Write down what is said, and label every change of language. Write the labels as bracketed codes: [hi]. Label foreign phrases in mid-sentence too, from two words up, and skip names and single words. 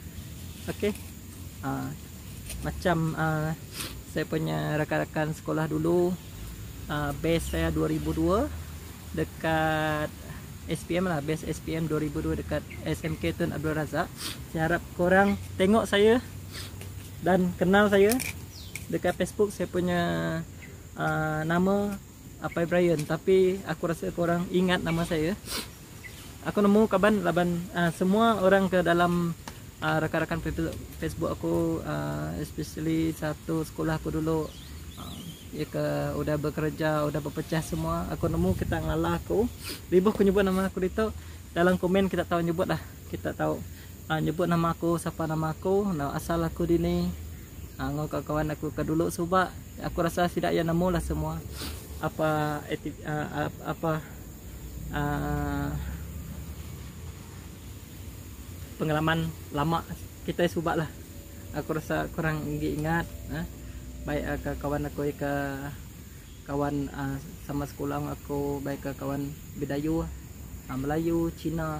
[ms] Okay, macam saya punya rakan-rakan sekolah dulu, base saya 2002 dekat SPM lah, base SPM 2002 dekat SMK Tun Abdul Razak. Saya harap korang tengok saya dan kenal saya. Dekat Facebook saya punya nama Apai Brian, tapi aku rasa korang ingat nama saya. [iba] Aku nemu kaban laban semua orang ke dalam rakan-rakan Facebook aku, especially satu sekolah aku dulu, ya ke udah bekerja, udah berpecah semua. Aku nemu kita ngalah aku, ribuh aku nyebut nama aku itu dalam komen. Kita tahu nyebut lah, kita tahu nyebut nama aku, siapa nama aku, asal aku dini, kawan aku ke dulu. Sebab aku rasa tidak ya nemu lah semua pengalaman lama kita subak lah. Aku rasa kurang ingat baik ke kawan aku, ke kawan sama sekolah aku, baik ke kawan Bidayuh, Melayu, Cina.